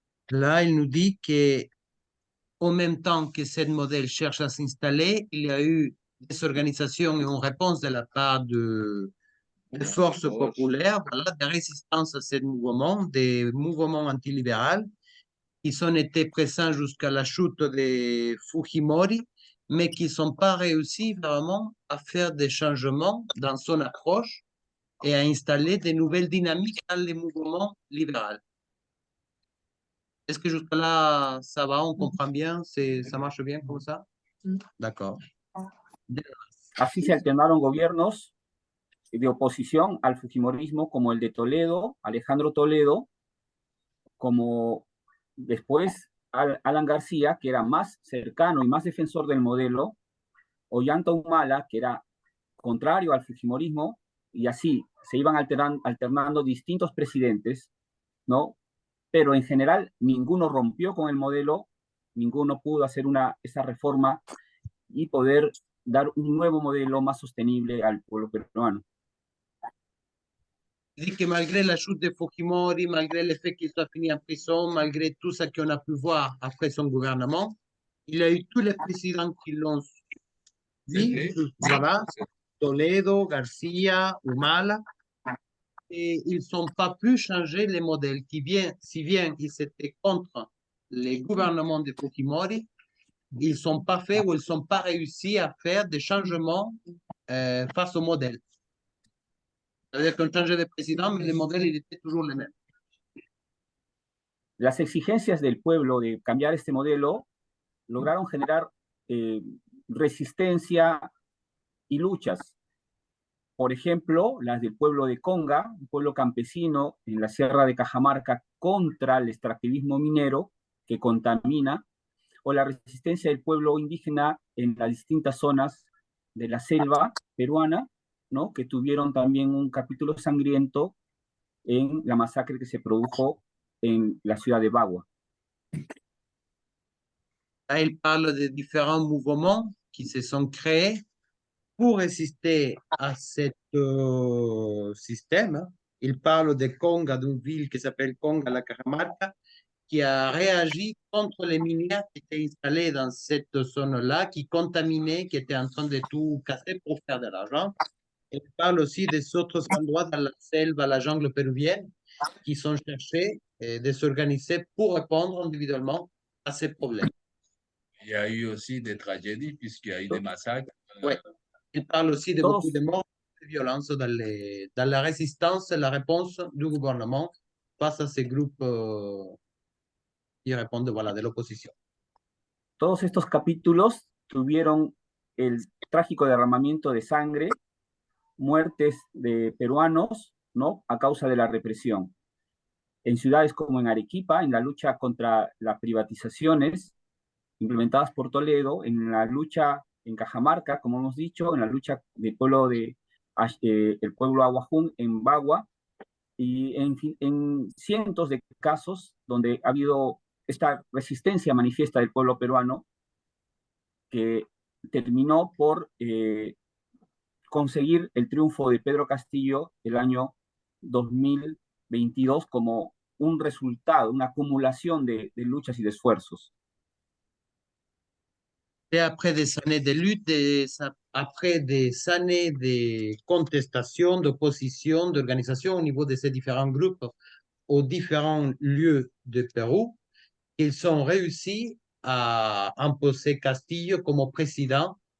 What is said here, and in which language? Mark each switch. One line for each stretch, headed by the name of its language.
French: Là, il nous dit qu'en même temps que ce modèle cherche à s'installer, il y a eu des organisations et une réponse de la part de forces populaires, voilà, de résistance à ce mouvement, des mouvements antilibéraux qui ont été présents jusqu'à la chute de Fujimori, mais qui ne sont pas réussi vraiment à faire des changements dans son approche et à installer de nouvelles dynamiques dans les mouvements libéraux. Est-ce que jusque-là, ça va, on comprend bien, ça marche bien comme ça? D'accord.
Spanish: Así se alternaron gobiernos de oposición al fujimorismo, como el de Toledo, Alejandro Toledo, como después Alan García, que era más cercano y más defensor del modelo, Ollanta Humala, que era contrario al fujimorismo, y así se iban alternando distintos presidentes, ¿no? Pero en general ninguno rompió con el modelo, ninguno pudo hacer esa reforma y poder dar un nuevo modelo más sostenible al pueblo peruano.
French: Dit que malgré la chute de Fujimori, malgré le fait qu'il soit fini en prison, malgré tout ce qu'on a pu voir après son gouvernement, il y a eu tous les présidents qui l'ont suivi, voilà, Toledo, Garcia, Humala, et ils n'ont pas pu changer les modèles si bien ils étaient contre les gouvernements de Fujimori, ils n'ont pas fait ou ils n'ont pas réussi à faire des changements face au modèle. C'est-à-dire qu'on changeait de président, mais le modèle, il était toujours le même.
Spanish: Las exigencias del pueblo de cambiar este modelo lograron generar resistencia y luchas. Por ejemplo, las del pueblo de Conga, un pueblo campesino en la Sierra de Cajamarca contra el extractivismo minero que contamina, o la resistencia del pueblo indígena en las distintas zonas de la selva peruana, ¿no? Que tuvieron también un capítulo sangriento en la masacre que se produjo en la ciudad de Bagua.
French: Là, il parle de différents mouvements qui se sont créés pour résister à ce système. Il parle de Conga, d'une ville qui s'appelle Conga, la Cajamarca, qui a réagi contre les minières qui étaient installés dans cette zone-là, qui contaminaient, qui étaient en train de tout casser pour faire de l'argent. Il parle aussi des autres endroits dans la selve, la jungle péruvienne, qui sont cherchés de s'organiser pour répondre individuellement à ces problèmes. Il y a eu aussi des tragédies, puisqu'il y a eu des massacres. Oui, il parle aussi de beaucoup de morts, de violences dans la résistance et la réponse du gouvernement face à ces groupes qui répondent voilà, de l'opposition.
Spanish: Todos estos capítulos tuvieron el trágico derramamiento de sangre, muertes de peruanos, ¿no? A causa de la represión. En ciudades como en Arequipa, en la lucha contra las privatizaciones implementadas por Toledo, en la lucha en Cajamarca, como hemos dicho, en la lucha del pueblo el pueblo Aguajún en Bagua, y en cientos de casos donde ha habido esta resistencia manifiesta del pueblo peruano que terminó por conseguir el triunfo de Pedro Castillo el año 2022 como un resultado, una acumulación de luchas y de esfuerzos.
French: Et après des années de lutte, après des années de contestation, d'opposition, d'organisation au niveau de ces différents groupes aux différents lieux de Pérou, ils ont réussi à imposer Castillo comme président.